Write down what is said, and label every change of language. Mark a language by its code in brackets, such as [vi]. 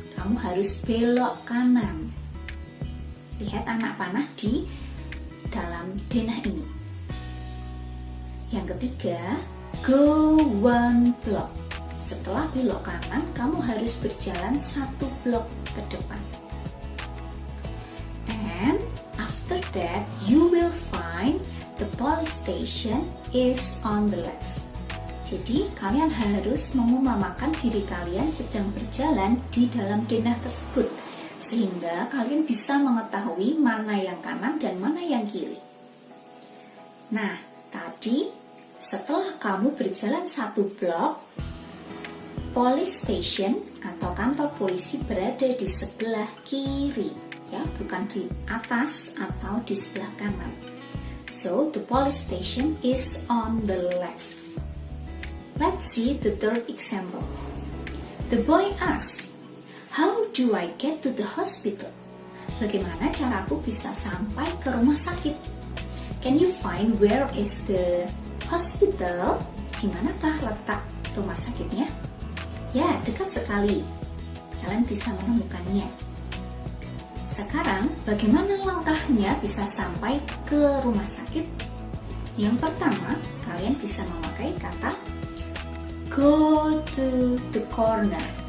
[id] Kamu harus belok kanan. Lihat anak panah di dalam denah ini. Yang ketiga, [en] go 1 block. [id] Setelah belok kanan, kamu harus berjalan 1 blok ke depan. [en] And after that, you will find the police station is on the left. [id] Jadi, kalian harus mengumamakan diri kalian sedang berjalan di dalam denah tersebut, sehingga kalian bisa mengetahui mana yang kanan dan mana yang kiri. Nah, tadi setelah kamu berjalan 1 blok, police station atau kantor polisi berada di sebelah kiri, ya, bukan di atas atau di sebelah kanan. [en] So, the police station is on the left. Let's see the third example. The boy asks, how do I get to the hospital? [id] Bagaimana caraku bisa sampai ke rumah sakit? [en] Can you find where is the hospital? [id] Di manakah letak rumah sakitnya? Ya, dekat sekali. Kalian bisa menemukannya. Sekarang, bagaimana langkahnya bisa sampai ke rumah sakit? Yang pertama, kalian bisa memakai kata [en] go to the corner.